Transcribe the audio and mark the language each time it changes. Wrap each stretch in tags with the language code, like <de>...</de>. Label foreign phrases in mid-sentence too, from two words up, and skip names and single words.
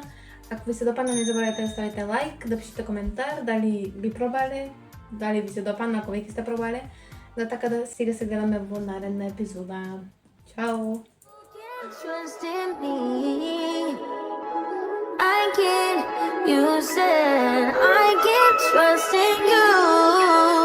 <mk>Ако ви се допадна, не заборавајте да ставите лайк, да пишете коментар, дали би пробале, дали ви се допадна, ако веќе сте пробале. Да така да сега се гледаме во наредна епизода. Чао!</mk> <en>Trust in me. I can't, you said I can't trust in you.</en>